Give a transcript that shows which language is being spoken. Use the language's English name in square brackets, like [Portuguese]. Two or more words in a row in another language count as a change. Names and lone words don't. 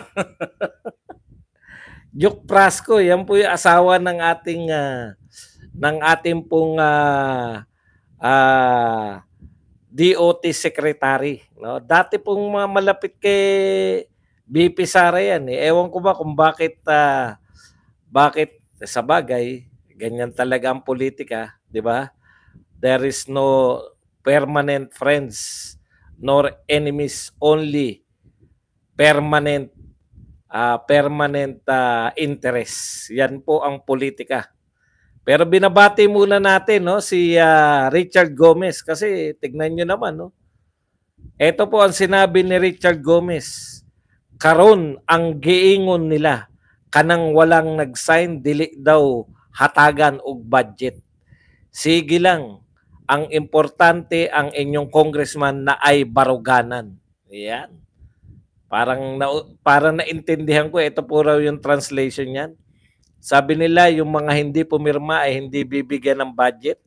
[Filipino] Jok Prasco, yan po yung asawa ng ating pong DOT secretary. No? Dati pong malapit kay BP Sara yan. Ewan ko ba kung bakit sa bagay, ganyan talaga ang politika, di ba? [English] There is no permanent friends nor enemies, only permanent interest. [Filipino] Yan po ang politika. Pero binabati muna natin, no, si Richard Gomez kasi tignan nyo naman, no. Ito po ang sinabi ni Richard Gomez. [Cebuano] Karon ang giingon nila kanang walang nag-sign dili daw hatagan og budget. Sige lang. Ang importante ang inyong congressman na ay baruganan. [Filipino] Yan. Parang naintindihan ko, ito po raw yung translation niyan. Sabi nila, yung mga hindi pumirma ay hindi bibigyan ng budget.